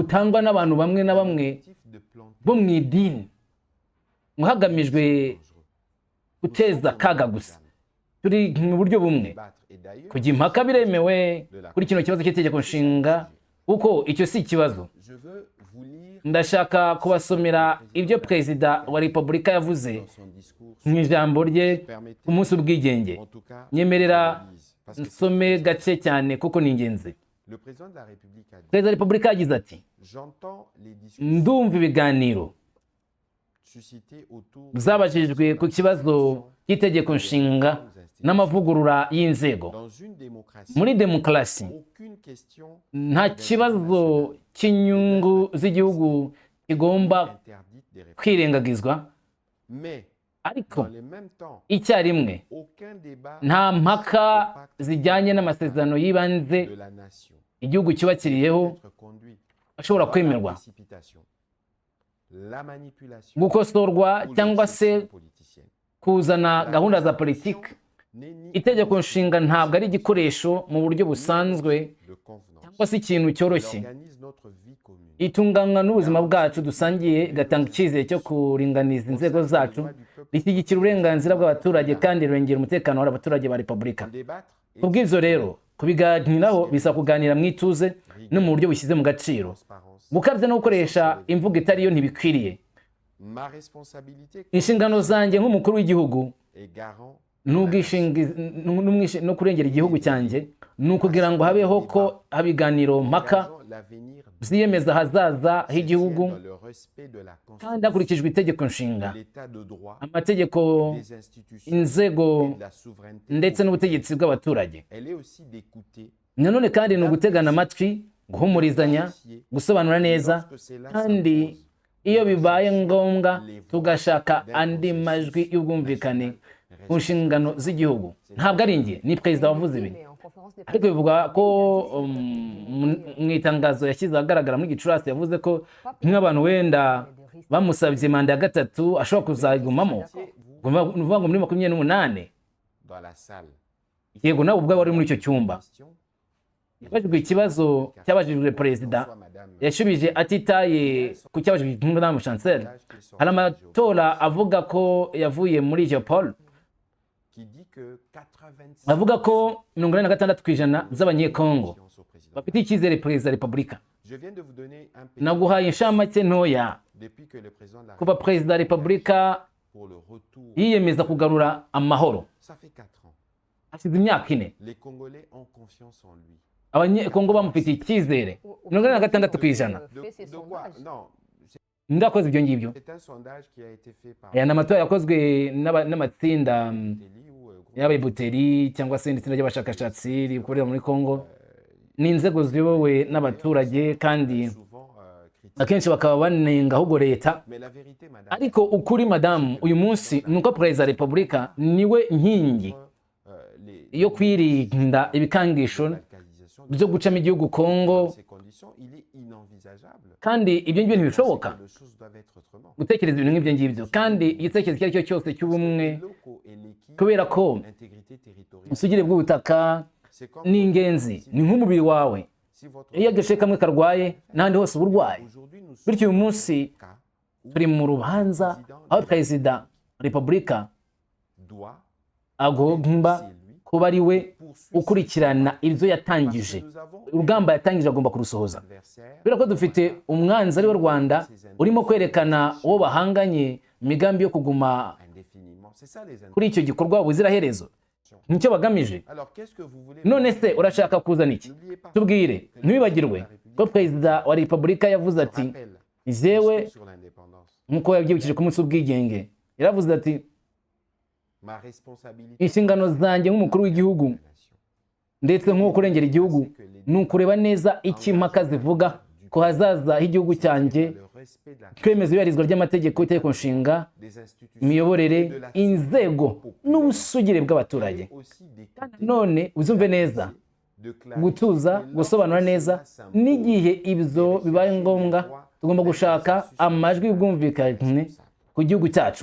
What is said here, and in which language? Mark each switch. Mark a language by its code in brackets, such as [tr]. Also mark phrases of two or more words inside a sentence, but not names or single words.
[rw] butangwa n'abantu bamwe na bamwe [fr] objectif de planter [rw] bo mu idini ngo hagamijwe [fr] dangereux. [rw] guteza akaga gusa. Turi mu buryo bumwe, [fr] Battre. Et d'ailleurs, [rw] kujya impaka biremewe kuri kino kibazo cy'itegeko nshinga, kuko icyo si ikibazo. [fr] je veux vous lire [rw] Ndashaka kubasomera ibyo perezida wa repubulika yavuze [fr] dans son discours [rw] mu ijambo rye [fr] permettez [rw] ku munsi w'ubwigenge. [fr] en tout cas [rw] Nyemerera [fr] je lise, parce que [rw] nsome gake cyane kuko ni ingenzi. [fr] le président de la République a dit [rw] Perezida wa repubulika yagize ati, [fr] j'entends les discussions [rw] ndumva ibiganiro [fr] suscitées autour [rw] zabajijwe ku kibazo cy'itegeko nshinga n'amavugurura y'inzego. [fr] dans une démocratie [rw] Muri demokarasi [fr] aucune question [rw] nta kibazo cy'inyungu z'igihugu kigomba [fr] interdite des réformes [rw] kwirengagizwa, [fr] mais [rw] ariko [fr] dans le même temps [rw] icyarimwe [fr] aucun débat [rw] nta mpaka zijyanye n'amasezerano y'ibanze [fr] de la nation [rw] igihugu cyubakiriyeho [fr] être conduit [rw] ashobora [fr] la [rw] kwemerwa [fr] précipitation, la manipulation [rw] gukosorwa [fr] ou [rw] cyangwa se [fr] l'obsession politicienne. [rw] kuzana [fr] La [rw] gahunda za [fr] Constitution [rw] politiki. [fr] n'est ni [rw] Itegeko nshinga ntabwo ari igikoresho mu buryo busanzwe [fr] de convenance. [rw] cyangwa se ikintu [fr] Elle [rw] cyoroshye. [fr] organise notre vie commune. [rw] Itunganywa n'ubuzima bwacu dusangiye, igatanga icyizere cyo kuringaniza inzego zacu, rishyigikira uburenganzira bw'abaturage kandi rirengera umutekano w'abaturage ba repubulika. [fr] Débattre et [rw] Ku bw'ibyo rero kubiganiraho bisaba kuganira mu ituze no mu buryo bushyize mu gaciro. [fr] transparence. [rw] Gukabya no gukoresha imvugo itari yo ntibikwiriye. [fr] Ma responsabilité [rw] Inshingano zanjye nk'umukuru w'igihugu [fr] est garant [rw] no kurengera igihugu cyanjye ni ukugira ngo habeho ko haba ibiganiro mpaka [fr] l'avenir [rw] ziyemeza ahazaza h'igihugu [fr] dans le respect de la [rw] kandi [fr] Constitution, [rw] hakurikijwe itegeko nshinga, [fr] l'état de droit, [rw] amategeko, [fr] des institutions [rw] inzego [fr] et de la souveraineté. [rw] ndetse n'ubutegetsi bw'abaturage. [fr] Elle est aussi d'écouter [rw] Nanone kandi ni ugutegana amatwi, guhumurizanya, gusobanura neza, [fr] lorsque cela [rw] kandi [fr] s'impose. [rw] iyo bibaye ngombwa tugashaka andi majwi y'ubwumvikane ku nshingano z'igihugu. Ntabwo ari njye, ni perezida wavuze ibi. [fr] Mais en conférence des [rw] Ariko bivuga ko mu itangazo yashyize ahagaragara muri Gicurasi yavuze ko nk'abantu wenda bamusabye manda ya gatatu ashobora kuzayigumamo. Ni ukuvuga ngo muri 28 [fr] Dans la salle. [rw] yego nawe ubwawe wari muri icyo cyumba. [fr] Question. [rw] Yabajijwe ikibazo cyabajijwe perezida, [fr] Soit madame [rw] yashubije atitaye ku cyabajijwe n'umudamu chancel. Hari amatora avuga ko yavuye muri Jean-Paul, [fr] qui dit que 86% [rw] avuga ko 86% z'abanyekongo [fr] au président. [rw] bafite icyizere perezida wa repubulika. [fr] Je viens de vous donner un petit [rw] Naguhaye inshamake ntoya [fr] depuis que le président de la [rw] kuva perezida wa repubulika [fr] pour le retour. [rw] yiyemeza kugarura amahoro. [fr] Ça fait 4 ans. [rw] Hashize imyaka 4. [fr] Les Congolais ont confiance en lui. [rw] Abanyekongo bamufitiye icyizere. [fr] 86%. fait ces De quoi? sondages. Non, [rw] Ndakoze ibyo ngibyo. [fr] c'est un sondage qui a été fait par [rw] Aya ni amatora yakozwe n'amatsinda [fr] Télé ou groupe [rw] y'ababuteri cyangwa se itsinda ry'abashakashatsi rikorera muri Kongo. Ni inzego ziyobowe n'abaturage kandi [fr] souvent critiqué. [rw] akenshi bakaba banenga ahubwo leta. [fr] Mais la vérité, madame, [rw] Ariko ukuri madamu uyu munsi ni uko perezida wa repubulika niwe nkingi [fr] les [rw] yo kwirinda ibikangisho [fr] radicalisation [rw] byo gucamo igihugu Kongo, [fr] ces conditions, il est inenvisageable [rw] kandi ibyo ngibyo ntibishoboka [fr] que les choses doivent être autrement. [rw] gutekereza ibintu nk'ibyo ngibyo. Kandi igitekerezo icyo ari cyo cyose cy'ubumwe, [fr] Les locaux et l'équipe, [rw] kubera ko [fr] intégrité territoriale, [rw] ubusugire bw'ubutaka [fr] c'est comme [rw] ni ingenzi, ni nk'umubiri wawe. [fr] si votre [rw] Iyo agace kamwe karwaye n'ahandi hose uba urwaye. [fr] aujourd'hui nous sommes [rw] Bityo uyu munsi [fr] cas où [rw] turi mu rubanza aho perezida wa repubulika [fr] doit [rw] agomba [fr] c'est lui [rw] kuba ari we [fr] poursuivre [rw] ukurikirana ibyo yatangije. [fr] nous avons [rw] Urugamba yatangije agomba kurusohoza. [fr] adversaire [rw] Kubera ko dufite umwanzi ari we Rwanda urimo kwerekana uwo bahanganye imigambi yo kuguma [fr] indéfiniment. C'est ça les [rw] kuri [fr] indéfiniments. [rw] icyo gikorwa ubuziraherezo. Nicyo bagamije. [fr] Alors qu'est-ce que vous voulez? [rw] None se urashaka kuzana iki? [fr] N'oubliez pas [rw] Tubwire, ntibibagirwe ko perezida wa repubulika yavuze ati [fr] rappel [rw] jewe [fr] sur l'indépendance. [rw] nk'uko yabyibukije ku munsi w'ubwigenge, yaravuze ati [fr] Ma responsabilité [rw] inshingano zanjye nk'umukuru w'igihugu [fr] de la nation. [rw] ndetse nk'uwo kurengera igihugu ni ukureba neza icyo impaka zivuga ko hazaza h'igihugu cyanjye, [fr] Le respect de la [rw] kwemeza ibarizwa ry'amategeko, itegeko nshinga, [fr] des institutions [rw] imiyoborere, inzego n'ubusugire bw'abaturage. [fr] aussi d'écouter, [rw] None uzumve neza, [fr] de clarifier [rw] gutuza, gusobanura neza, n'igihe ibyo bibaye ngombwa tugomba gushaka amajwi y'ubwumvikane ku gihugu cyacu.